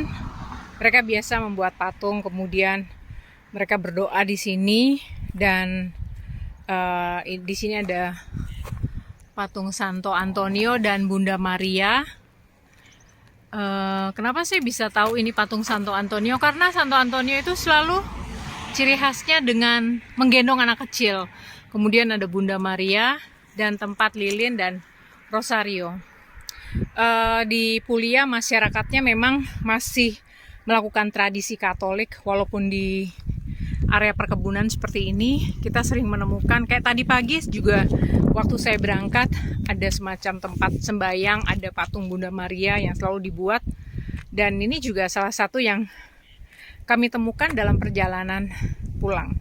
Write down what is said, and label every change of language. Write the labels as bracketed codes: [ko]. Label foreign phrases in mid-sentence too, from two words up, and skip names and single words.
[id] Mereka biasa membuat patung, kemudian mereka berdoa di sini, dan di sini ada patung Santo Antonio dan Bunda Maria. Kenapa saya bisa tahu ini patung Santo Antonio? Karena Santo Antonio itu selalu ciri khasnya dengan menggendong anak kecil. Kemudian ada Bunda Maria dan tempat lilin dan rosario. Di Puglia masyarakatnya memang masih melakukan tradisi Katolik, walaupun di area perkebunan seperti ini kita sering menemukan, kayak tadi pagi juga waktu saya berangkat ada semacam tempat sembayang, ada patung Bunda Maria yang selalu dibuat, dan ini juga salah satu yang kami temukan dalam perjalanan pulang.